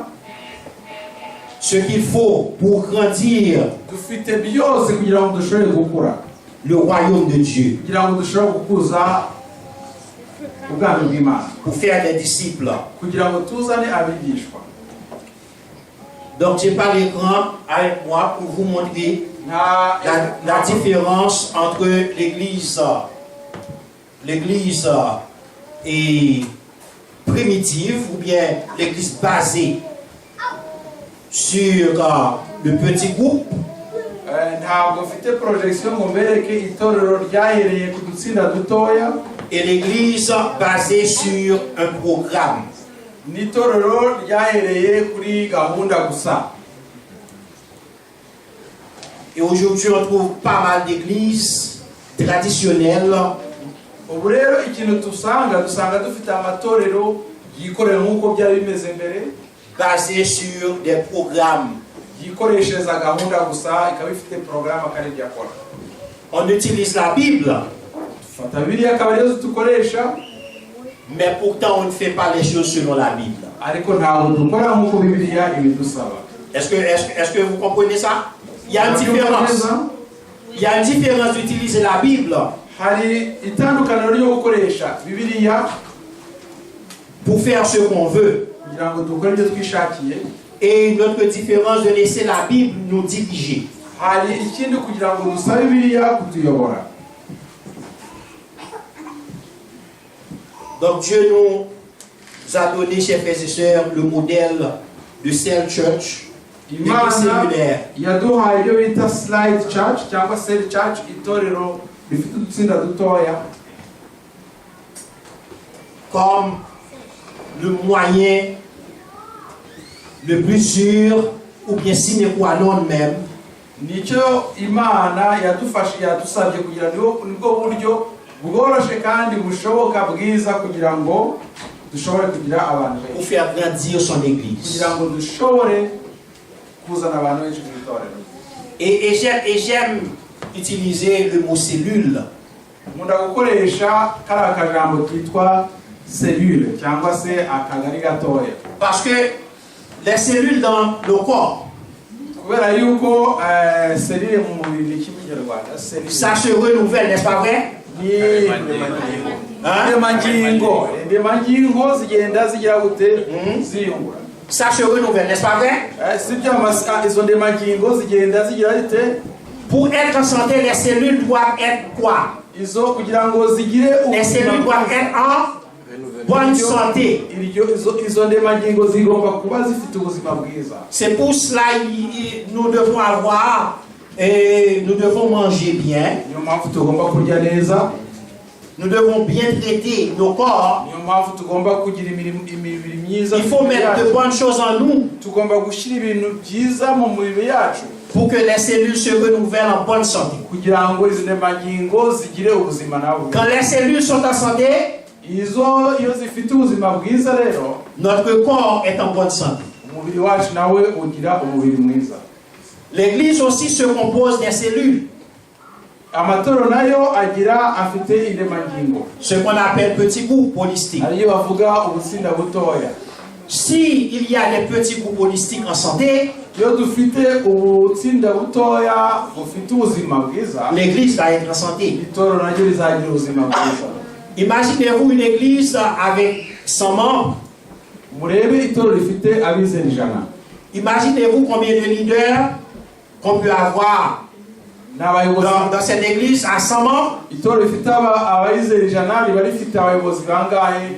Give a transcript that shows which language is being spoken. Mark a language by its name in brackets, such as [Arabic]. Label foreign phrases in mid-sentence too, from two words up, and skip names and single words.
[French] ce qu'il faut pour grandir [Kinyarwanda] dufite byose kugira ngo dushobore gukura, [French] le royaume de Dieu, [Kinyarwanda] kugira ngo dushobore gukuza ubwami bw'Imana, [French] pour faire des disciples. [Kinyarwanda] kugira ngo tuzane abigishwa. [French] Donc, j'ai pas l'écran avec moi pour vous montrer la différence entre l'église et primitive ou bien l'église basée sur le petit groupe [Kinyarwanda] Ntabwo mfite projection ngo mbereke itorero ryahereye ku dutsinda dutoya [French] et l'église basée sur un programme. [Kinyarwanda] n'itorero ryahereye kuri gahunda gusa. [French] Et aujourd'hui, on trouve pas mal d'églises traditionnelles [Kinyarwanda] Ubu rero ikintu dusanga dufite amatorero yikorera nk'uko byari bimeze mbere, [French] basées sur des programmes. [Kinyarwanda] yikoreshereza gahunda gusa, ikaba ifite porogaramu akari byakora. [French] On utilise la Bible, [Kinyarwanda] Fata Bibiliya akaba ariyo dukoresha, [French] mais pourtant on ne fait pas les choses selon la Bible. [Kinyarwanda] ariko ntabwo dukora nk'uko Bibiliya ibidusaba. [French] Est-ce que vous comprenez ça? Il y a une différence. Il y a une différence d'utiliser la Bible [Kinyarwanda] Hari itandukaniro ryo gukoresha Bibiliya [French] pour faire ce qu'on veut [Kinyarwanda] kugira ngo dukore ibyo twishakiye, [French] et une autre différence de laisser la Bible nous diriger. [Kinyarwanda] hari ikindi kugira ngo dusabe Bibiliya kutuyobora. [French] Donc Dieu nous a donné, chers frères et sœurs, le modèle de [English] Cell Church, [French] l'église [Kinyarwanda] Imana [French] cellulaire. [Kinyarwanda] yaduhaye ibyo bita [English] slide church [Kinyarwanda] cyangwa [English] cell church, [Kinyarwanda] itorero rifite udutsinda dutoya, [French] comme le moyen le plus sûr, ou bien [Latin] sine qua non [French] même, [Kinyarwanda] nicyo Imana yadusabye kugira nibwo buryo bworoshye kandi bushoboka bwiza kugira ngo dushobore kugira abantu [French] pour [Kinyarwanda] benshi, [French] faire grandir son église. [Kinyarwanda] kugira ngo dushobore kuzana abantu benshi mu itorero. [French] Et j'aime utiliser le mot cellule, [Kinyarwanda] Nkunda gukoresha kariya kajambo kitwa cellule cyangwa se akagari gatoya, [French] parce que les cellules dans le corps, [Kinyarwanda] kubera yuko cellule mu mubiri ni ikinyarwanda, [French] cellule ça se renouvelle, n'est-ce pas vrai? [Kinyarwanda] ni indemangingo zigenda zigira gute ziyungura. [French] Ça se renouvelle, n'est-ce pas vrai? [Kinyarwanda] Izo ndemangingo zigenda zigira gute. [French] Pour être en santé, les cellules doivent être quoi? [Kinyarwanda] Izo kugira ngo zigire [French] Les cellules doivent être en bonne santé. [Kinyarwanda] Izo ndemangingo zigomba kuba zifite ubuzima bwiza. [French] C'est pour cela nous devons avoir et nous devons manger bien. [Kinyarwanda] Niyo mpamvu tugomba kurya neza. [French] Nous devons bien traiter nos corps. [Kinyarwanda] Niyo mpamvu tugomba kugira imibiri myiza. [French] Il faut mettre de bonnes choses en nous. [Kinyarwanda] Tugomba gushyira ibintu byiza mu mubiri yacu [French] pour que les cellules se renouvellent en bonne santé. [Kinyarwanda] kugira ngo izo ndemangingo zigire ubuzima nabo. [French] Quand les cellules sont en santé, [Kinyarwanda] iyo zifite ubuzima bwiza rero, [French] notre corps est en bonne santé. [Kinyarwanda] umubiri wacu nawe ugira umubiri mwiza. [French] L'église aussi se compose des cellules. [Kinyarwanda] Amatorero nayo afite indemangingo. [French] Ce qu'on appelle petits groupes holistiques. [Kinyarwanda] Ariyo bavuga ubutsinda butoya. [French] Si il y a des petits groupes holistiques en santé, [Kinyarwanda] iyo dufite ubutsinda butoya bufite ubuzima bwiza, [French] l'église va être en santé. [Kinyarwanda] itorero naryo rizagira ubuzima bwiza. [French] Imaginez-vous une église avec 100 membres. [Kinyarwanda] Murebe itorero rifite abizera 100. [French] Imaginez-vous combien de leaders qu'on peut avoir dans cette église à 100 membres. [Kinyarwanda] Itorero rifite abizera 100 riba rifite abayobozi bangahe?